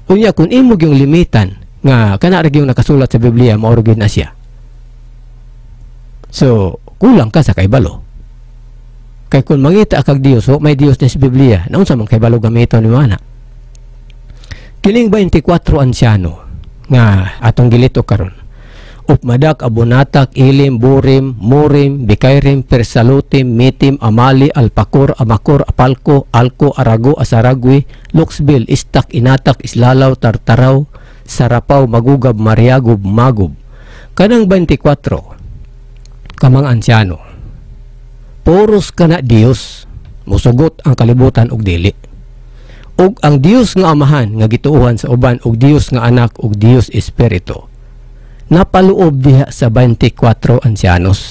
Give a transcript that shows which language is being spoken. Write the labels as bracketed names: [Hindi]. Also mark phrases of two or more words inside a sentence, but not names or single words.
[Cebuano] Unya kung imog yung limitan nga kana ra yung nakasulat sa Biblia mao ra gyud na siya. So, kulang ka sa kaibalo. Kay kung mangita kag Dios, may Dios na sa Biblia, naunsa man kaibalo gamiton ni mana. Kining 24 ansyano nga atong gilito karon. Upmadak, Abunatak, Ilim, Burim, Murim, Bikairim, Persalutim, Mitim, Amali, Alpakor, Amakor, Apalko, Alko, Arago, Asaragwi, Luxbil, Istak, Inatak, Islalaw, Tartaraw, Sarapaw, Magugab, Mariagob, Magob. Kanang 24 kamang ansyano. Puros kana Dios, musugot ang kalibutan og dili. Og ang Dios nga Amahan nga gituohan sa uban og Dios nga Anak og Dios Espiritu. Napaluob diha sa 24 ansyanos.